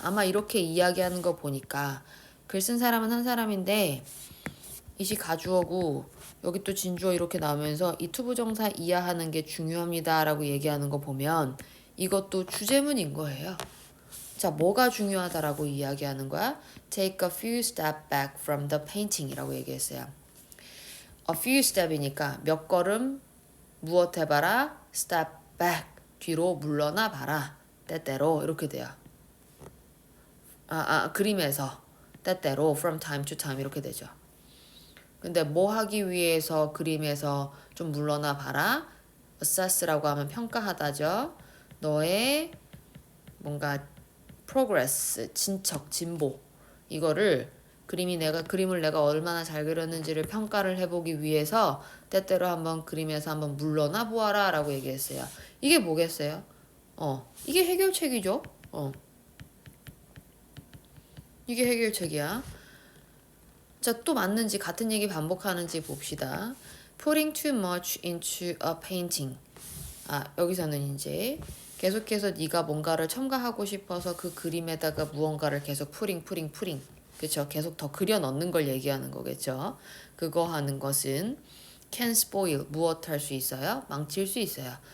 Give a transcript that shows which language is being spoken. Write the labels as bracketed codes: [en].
[ko] 아마 이렇게 이야기하는 거 보니까 글 쓴 사람은 한 사람인데 이시 가주어고 여기 또 진주어 이렇게 나오면서 이 투부정사 이해하는 게 중요합니다 라고 얘기하는 거 보면 이것도 주제문인 거예요. 자, 뭐가 중요하다라고 이야기하는 거야? [en] Take a few steps back from the painting [ko] 이라고 얘기했어요. [en] A few step [ko] 이니까 몇 걸음 무엇 해봐라? [en] Step back. [ko] 뒤로 물러나 봐라. 때때로 이렇게 돼요. 그림에서 때때로 [en] from time to time [ko] 이렇게 되죠. 근데 뭐 하기 위해서 그림에서 좀 물러나 봐라. assess라고 하면 평가하다죠. 너의 뭔가 progress, 진척, 진보 이거를 그림을 내가 얼마나 잘 그렸는지를 평가를 해보기 위해서 때때로 한번 그림에서 한번 물러나 보아라 라고 얘기했어요. 이게 뭐겠어요? 이게 해결책이죠. 이게 해결책이야. 자, 또 맞는지 같은 얘기 반복하는지 봅시다. [en] Putting too much into a painting. [ko] 여기서는 이제 계속해서 네가 뭔가를 첨가하고 싶어서 그 그림에다가 무언가를 계속 putting. 그쵸? 계속 더 그려 넣는 걸 얘기하는 거겠죠. 그거 하는 것은 [en] can spoil, [ko] 무엇 할 수 있어요? 망칠 수 있어요.